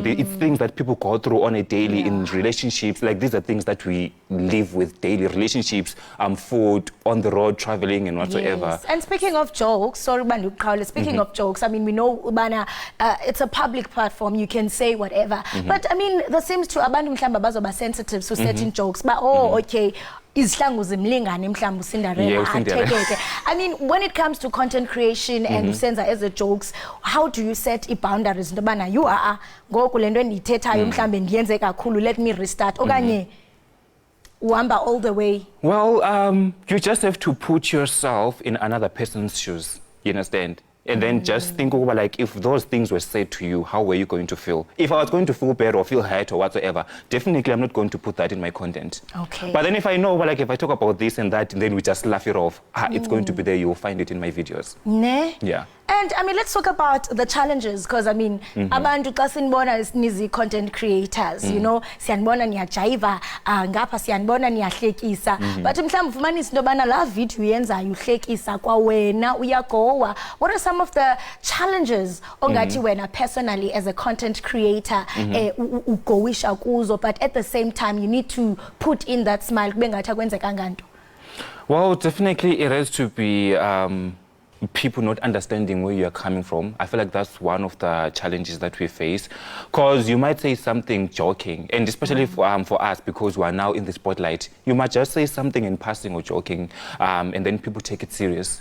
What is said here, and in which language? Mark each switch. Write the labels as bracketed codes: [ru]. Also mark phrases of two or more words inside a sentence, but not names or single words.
[en] It's things that people go through on a daily in relationships. Like these are things that we live with daily, relationships, food, on the road, traveling and whatsoever. Yes. And speaking of jokes, sorry, speaking of jokes, I mean, we know Ubana, it's a public platform, you can say whatever. But I mean, there seems to [xh] abantu mhlamba bazoba [en] sensitive to certain jokes. But okay, I mean, when it comes to content creation and usenza as a jokes, how do you set boundaries? You are let me restart. [xh] Okanye uamba [en] all the way. Well, you just have to put yourself in another person's shoes. You understand? And then just think over, like, if those things were said to you, how were you going to feel? If I was going to feel bad or feel hurt or whatsoever, definitely I'm not going to put that in my content. Okay. But then if I know, well, like, if I talk about this and that, and then we just laugh it off, it's going to be there, you'll find it in my videos. Ne? Yeah. And I mean, let's talk about the challenges, because I mean, [xh] abantu xa sinibona nizi [en] content creators, you know, [xh] siyanibona niyajayiva, ngapha siyanibona niyahlekisa. But mhlawumbe ufumanisa into yobana la video uyenzayo uhlekisa kwa wena uyagowa. [en] What are some of the challenges [xh] ongathi wena [en] personally as a content creator [xh] ugowisha kuzo, [en] but at the same time you need to put in that smile [xh] kube ngathi akwenzekanga nto? [en] Well, definitely it has to be people not understanding where you're coming from. I feel like that's one of the challenges that we face, because you might say something joking, and especially for us, because we are now in the spotlight, you might just say something in passing or joking, and then people take it serious.